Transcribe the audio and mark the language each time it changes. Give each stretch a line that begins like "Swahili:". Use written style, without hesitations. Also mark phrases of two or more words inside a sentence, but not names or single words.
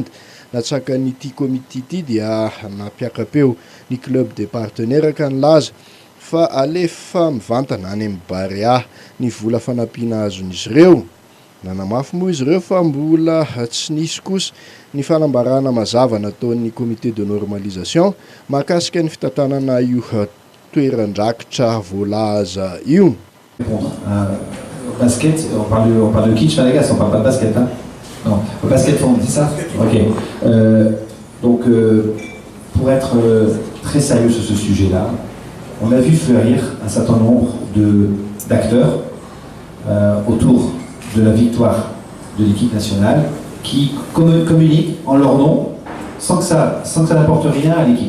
Malagasy: Natsakan'ity comité ity dia nampiakapeo ny
French: club des partenaires
Malagasy: ka nilaza fa alefa mivantana any amin'ny Baria ny vola fanampiana azon'izy ireo. Nanamafy moa izy ireo fa mbola tsy nisy kosa ny fanambarana mazava nataon'ny
French: comité de normalisation
Malagasy: mahakasika ny fitantanana io toeran-drakitra voalaza io.
French: Basket, on parle de kitsch, on parle pas de basket, hein? Non, le basket fond, c'est ça? Ok. Donc, pour être très sérieux sur ce sujet-là, on a vu fleurir un certain nombre d'acteurs autour de la victoire de l'équipe nationale qui communiquent en leur nom sans que ça n'apporte rien à l'équipe.